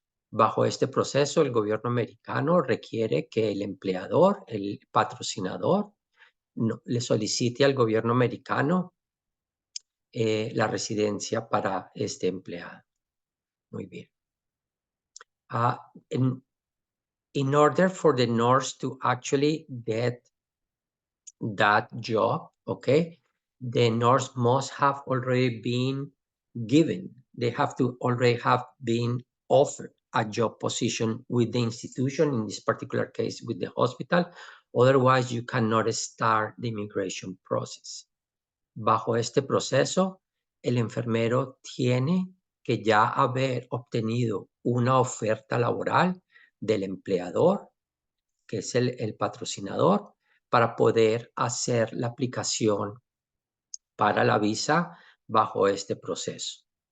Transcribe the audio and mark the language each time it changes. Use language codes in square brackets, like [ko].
[es] Bajo este proceso, el gobierno americano requiere que el empleador, el patrocinador, le solicite al gobierno americano la residencia para este empleado. Muy bien. [en] In order for the nurse to actually get that job, okay, the nurse must have already been given. They have to already have been offered a job position with the institution, in this particular case with the hospital. Otherwise, you cannot start the immigration process. [es] Bajo este proceso, el enfermero tiene que ya haber obtenido una oferta laboral del empleador, que es el patrocinador, para poder hacer la aplicación para la visa bajo este proceso.